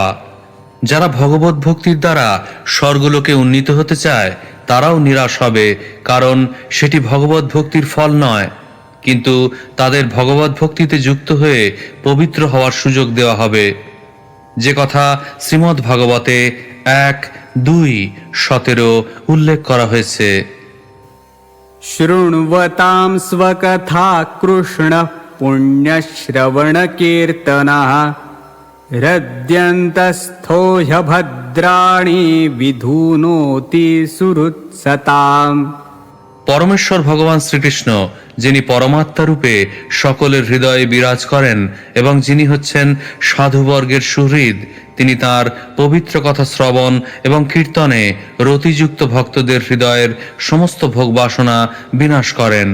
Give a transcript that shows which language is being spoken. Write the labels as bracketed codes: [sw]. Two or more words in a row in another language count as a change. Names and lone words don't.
[bn] যারা ভগবত ভক্তির দ্বারা স্বর্গলোকে উন্নীত হতে চায়, তারাও নিরাশ হবে, কারণ সেটি ভগবত ভক্তির ফল নয়। কিন্তু তাদের ভগবত ভক্তিতে যুক্ত হয়ে পবিত্র হওয়ার সুযোগ দেওয়া হবে, যে কথা শ্রীমদ্ ভাগবতে 1:2-17 উল্লেখ করা হয়েছে। [sa] शृण्वतां स्वकथा कृष्ण पुण्यश्रवणकीर्तनः हृद्यन्तस्थो ह्यभद्राणि विधुनोति सुहृत्सताम्। [bn] পরমেশ্বর ভগবান শ্রীকৃষ্ণ, যিনি পরমাত্মা রূপে সকলের হৃদয়ে বিরাজ করেন এবং যিনি হচ্ছেন সাধুবর্গের সুহৃদ, তিনি তার পবিত্র কথা শ্রবণ এবং কীর্তনে রতিযুক্ত ভক্তদের হৃদয়ের সমস্ত ভোগ বাসনা বিনাশ করেন।